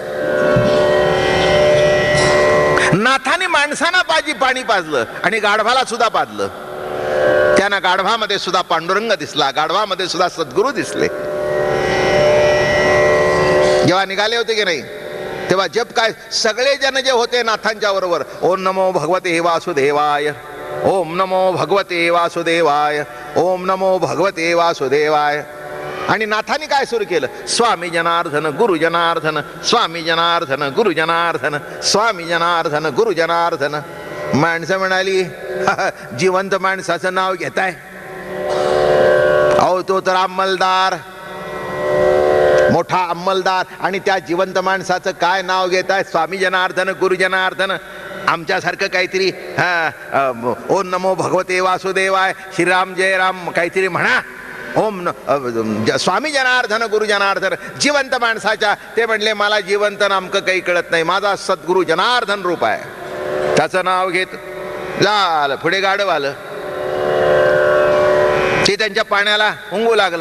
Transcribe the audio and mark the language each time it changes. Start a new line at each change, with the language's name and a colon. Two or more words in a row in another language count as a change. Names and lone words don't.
Marathi: नाथाने माणसांना पाणी पाजलं आणि गाढवाला सुद्धा पाजलं. त्यांना गाढवामध्ये सुद्धा पांडुरंग दिसला, गाढवामध्ये सुद्धा सद्गुरू दिसले. जेव्हा निघाले होते की नाही तेव्हा जप काय, सगळे जन जे होते नाथांच्या बरोबर,
Sanskrit: ओम नमो भगवते वासुदेवाय, ओम नमो भगवते वासुदेवाय, ओम नमो भगवते वासुदेवाय.
Marathi: आणि नाथांनी काय सुरू केलं? स्वामी जनार्दन गुरु जनार्दन, स्वामी जनार्दन गुरु जनार्दन, स्वामी जनार्दन गुरु जनार्दन. माणसं म्हणाली जिवंत माणसाचं नाव घेताय? अहो तो तर अंमलदार, मोठा अंमलदार, आणि त्या जिवंत माणसाचं काय नाव घेताय? स्वामी जनार्दन गुरु जनार्दन. आमच्यासारखं काहीतरी
Sanskrit: ओम नमो भगवते वासुदेवाय,
Marathi: श्रीराम जय राम काहीतरी म्हणा. ओम स्वामी जनार्दन गुरु जनार्दन. जिवंत माणसाच्या. ते म्हणले मला जिवंत नामकं काही कळत नाही, माझा सद्गुरु जनार्दन रूप आहे. त्याचं नाव घेत झालं. पुढे गाढव आलं, ते त्यांच्या पाण्याला हुंगू लागलं.